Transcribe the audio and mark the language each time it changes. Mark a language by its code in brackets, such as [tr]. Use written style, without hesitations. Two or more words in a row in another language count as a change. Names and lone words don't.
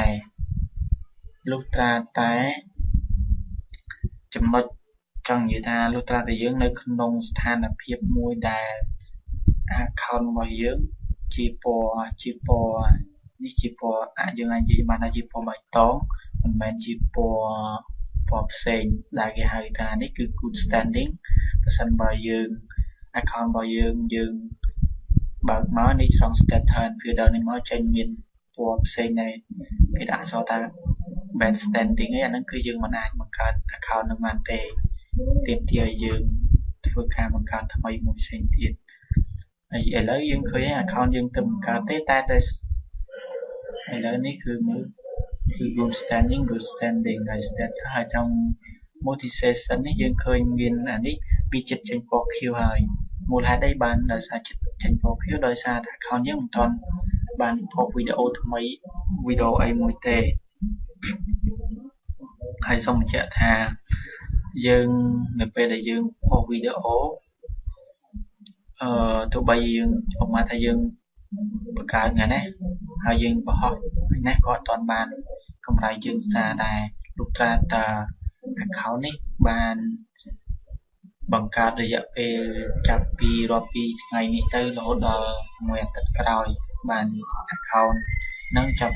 [km] តែចំណុចចង់និយាយថាលុះត្រាតែយើងនៅក្នុងស្ថានភាពមួយដែល account របស់យើងជាពណ៌នេះជាពណ៌យើងអាចនិយាយបានថាជាពណ៌បៃតងមិនមែនជាព ណ៌ផ្សេងដែលគេហៅថានេះគឺ [en] good standing [km] ប្រសិនបើយើង account របស់យើងបើកមកនេះ trong [en] status and feeder [km] នេះមកចេញមាន ពណ៌ផ្សេងដែរគេដាក់អក្សរថា [en] bad standing [km] ឯអាហ្នឹងគឺយើងមិនអាចបង្កើត account នឹងបានទេទាមទា រឲ្យយើងធ្វើការបង្កើតថ្មីមួយផ្សេងទៀតហើយឥឡូវយើងឃើញ account យើងទៅបង្កើតទេតែឥឡូវនេះគឺមើលគឺ [en] good standing good standing [km] ហើយ stat ហើយtrong [en] multi session [km] នេះយើងឃើញមានអានេះវាចិត្តចេញពណ៌ខៀវហើយមូលហេតុអីបានដោយសារចិត្តចេញពណ៌ខៀវដោយសារតែ account យើងមិនទាន់បានផុសវីដេអូថ្មីវីដេអូអីមួយទេ ហើយសូមបញ្ជាក់ថាយើងនៅពេលដែលយើងផុសវីដេអូទោះបីយើងឧបមាថាយើងបង្កើតថ្ងៃនេះហើយយើងបង្ហោះថ្ងៃនេះក៏អត់ទាន់បានកម្រៃយើងសារដែរលុះត្រាតែ account នេះបានបង្កើតរយៈពេលចាប់ពីរាប់ពីថ្ងៃនេះទៅរហូតដល់មួយអាទិត្យក្រោយបាន account នឹងចាប់